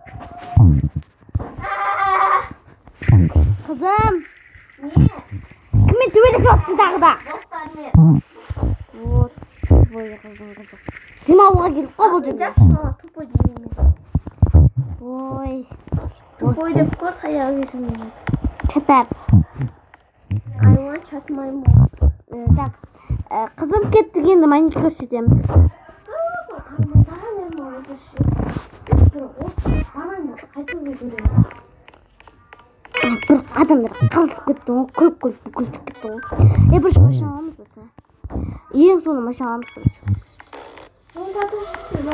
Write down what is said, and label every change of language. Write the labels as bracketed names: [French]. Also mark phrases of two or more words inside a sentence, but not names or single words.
[Kazakh] Қызым, Не? кіммен төбелесіп жатсың тағы да? Достармен. [Russian] Вот, тупой қызым. [Kazakh] Демалуға келдік қой бұл жерге. Тупой деймін. Ой, Тупой деп көр, таяқ есімін. [English] shut up. I want chat my mom. [Kazakh] Так, қызым кеттік енді маникюр көрсетеміз. Бір адамдар қалысып кетті ғой, күліп бүкіліп кетті ғой. Бірінші машина аламыз болса. Ең соңында машина аламыз болса.